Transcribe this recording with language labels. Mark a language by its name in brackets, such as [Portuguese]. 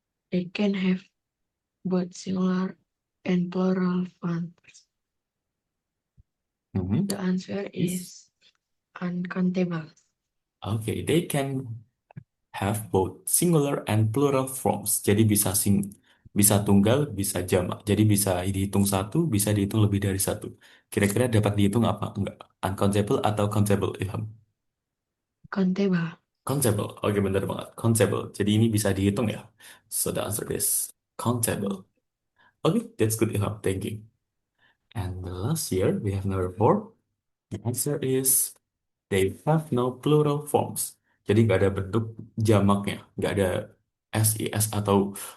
[English] They can have both singular and plural forms. Mhm. The answer is uncountable. Okay, they can have both singular and plural forms. [Indonesian] Jadi bisa tunggal, bisa jamak. Jadi bisa dihitung satu, bisa dihitung lebih dari satu. Kira-kira dapat dihitung apa? Enggak. Uncountable atau countable, Ilham? [English] Countable. [Indonesian] Countable. Oke, benar banget. Countable. Jadi ini bisa dihitung ya. [English] So the answer is countable. Okay, that's good, Ilham. Thank you. And the last here, we have number 4. The answer is they have no plural forms. [Indonesian] Jadi nggak ada bentuk jamaknya. Nggak ada SIS atau